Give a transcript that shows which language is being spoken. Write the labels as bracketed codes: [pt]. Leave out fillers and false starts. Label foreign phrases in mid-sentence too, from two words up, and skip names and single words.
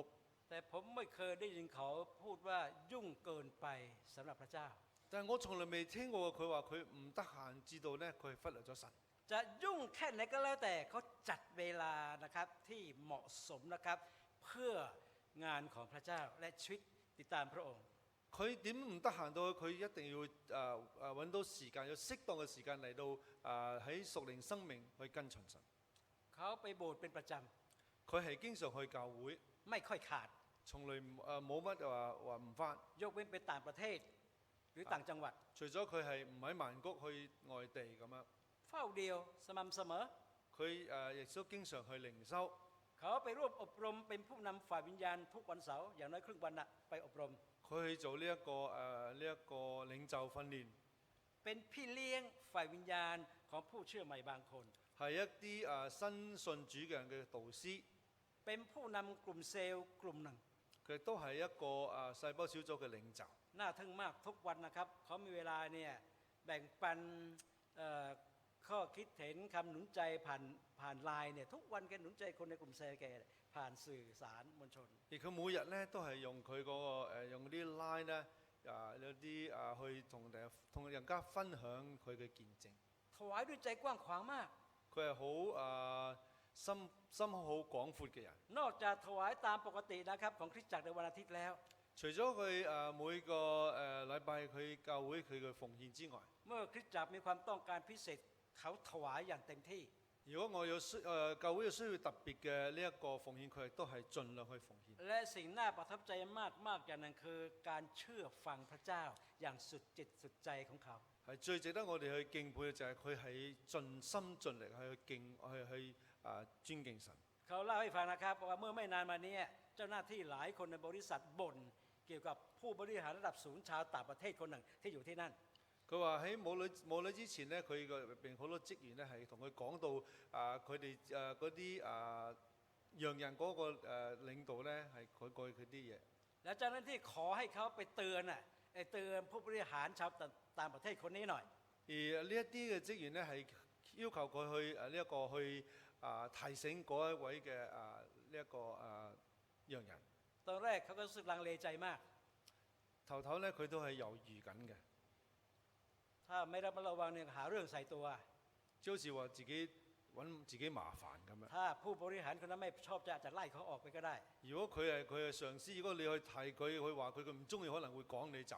[th] แต่ผมไม่เคยได้ยินเขาพูดว่ายุ่งเกินไปสำหรับพระเจ้า [yue] 但係我從來未聽過佢話佢唔得閒，知道咧佢係忽略咗神。 [th] จะยุ่งแค่ไหนก็แล้วแต่เขาจัดเวลานะครับที่เหมาะสมนะครับเพื่องานของพระเจ้าและชีวิตติดตามพระองค์ [yue] 佢點唔得閒到佢一定要揾到時間，有適當嘅時間嚟到喺屬靈生命去跟隨神。 [th] เขาไปโบสถ์เป็นประจ [yue] 佢係經常去教會， [th] ำไม่ค่อยขาด [yue] 從來冇乜話唔返。 [th] ยกเว้นไปต่างประเทศหรือต่างจังหวัด [yue] 除咗佢係唔喺曼谷去外地咁樣， [th] เฝ้าเดียวสม่ำเสมอ [yue] 佢亦都經常去靈修。 [th] เขาไปร่วมอบรมเป็นผู้นำฝ่ายวิญญาณทุกวันเสาร์อย่างน้อยครึ่งวันน่ะไปอบรม [yue] 佢去做呢一個領袖訓練， [th] เป็นพี่เลี้ยงฝ่ายวิญญาณของผู้เชื่อใหม่บางคน [yue] 係一啲新信主嘅人嘅導師。 [th] เป็นผู้นำกลุ่มเซลล์กลุ่มหนึ่ง [yue] 佢都係一個細胞小組嘅領袖。 [th] น่าทึ่งมากทุกวันนะครับเขามีเวลาเนี่ยแบ่งปันข้อคิดเห็นคำหนุนใจผ่านไลน์เนี่ยทุกวันแกหนุนใจคนในกลุ่มเซลล์แกผ่านสื่อสารมวลชน [yue] 而佢每日咧都係用佢嗰個用啲 line 咧有啲去同人家分享佢嘅見證。 [th] ถวายด้วยใจกว้างขวางมาก [yue] 佢係好心好廣闊嘅人。 [th] นอกจากถวายตามปกตินะครับของคริสตจักรในวันอาทิตย์แล้ว [yue] 除咗佢每個禮拜佢教會佢嘅奉獻之外， [th] เมื่อคริสตจักรมีความต้องการพิเศษเขาถวายอย่างเต็มที่ [yue] 如果我有教會有需要特別嘅呢一個奉獻，佢亦都係盡量去奉獻。 [th] และสิ่งน่าประทับใจมากอย่างนั้นคือการเชื่อฟังพระเจ้าอย่างสุดจิตสุดใจของเขา [yue] 係最值得我哋去敬佩嘅就係佢係盡心盡力去尊敬神。 [th] เขาเล่าให้ฟังนะครับว่าเมื่อไม่นานมานี้เจ้าหน้าที่หลายคนในบริษัทบ่นเกี่ยวกับผู้บริหารระดับสูงชาวต่างประเทศคนหนึ่งที่อยู่ที่นั่น [yue] 佢話喺冇女之前咧，佢個入邊好多職員咧係同佢講到佢哋嗰啲洋人嗰個領導咧係改佢啲嘢。 [th] แล้วเจ้าหน้าที่ขอให้เขาไปเตือนผู้บริหารชาวต่างประเทศคนนี้หน่อย [yue] 而呢一啲嘅職員咧係要求佢去呢一個去提醒嗰一位嘅呢一個洋人。 [th] ตอนแรกเขาก็รู้สึกลังเลใจมาก [yue] 頭咧佢都係猶豫緊嘅。 [th] ถ้าไม่ระวังเนี่ยหาเรื่องใส่ตัว [yue] 就好似話自己揾自己麻煩咁樣。 [th] ถ้าผู้บริหารคนนั้นไม่ชอบจะไล่เขาออกไปก็ได้ [yue] 如果佢係上司，如果你去提佢，佢話佢唔中意，可能會趕你走。